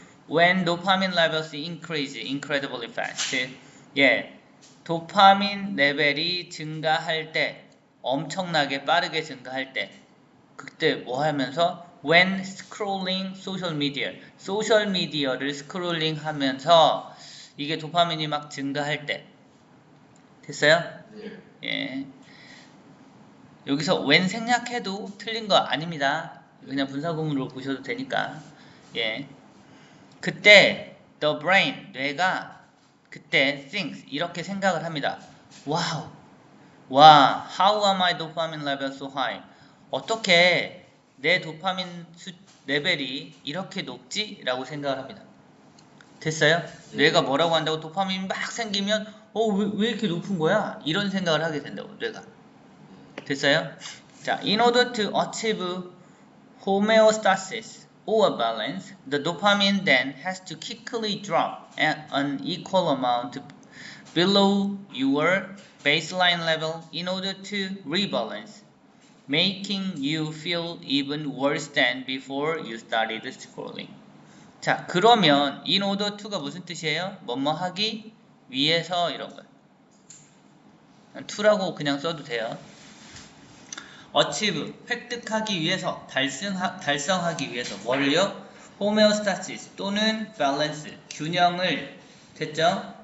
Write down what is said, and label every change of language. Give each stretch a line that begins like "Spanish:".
English: When dopamine levels increase incredibly fast
Korean: 예, 도파민 레벨이 증가할 때 엄청나게 빠르게 증가할 때 그때 뭐 하면서
English: when scrolling social media
Korean: 소셜 미디어를 스크롤링 하면서 이게 도파민이 막 증가할 때 됐어요? 네. 예. 여기서 when 생략해도 틀린 거 아닙니다. 그냥 분사구문으로 보셔도 되니까. 예. 그때
English: the brain
Korean: 뇌가 그때 thinks 이렇게 생각을 합니다. 와우. 와,
English: how are my dopamine levels so high?
Korean: 어떻게 내 도파민 레벨이 이렇게 높지? 라고 생각을 합니다. 됐어요? 뇌가 뭐라고 한다고? 도파민이 막 생기면 왜 이렇게 높은 거야? 이런 생각을 하게 된다고, 뇌가. 됐어요?
English: 자, in order to achieve homeostasis or balance, the dopamine then has to quickly drop at an equal amount below your baseline level in order to rebalance, making you feel even worse than before you started scrolling.
Korean: 자, 그러면 in order to가 무슨 뜻이에요? 뭐뭐 하기 위해서 이런 거예요. to라고 그냥 써도 돼요. achieve, 획득하기 위해서, 달성하기 위해서 뭐를요? homeostasis 또는 balance, 균형을, 됐죠?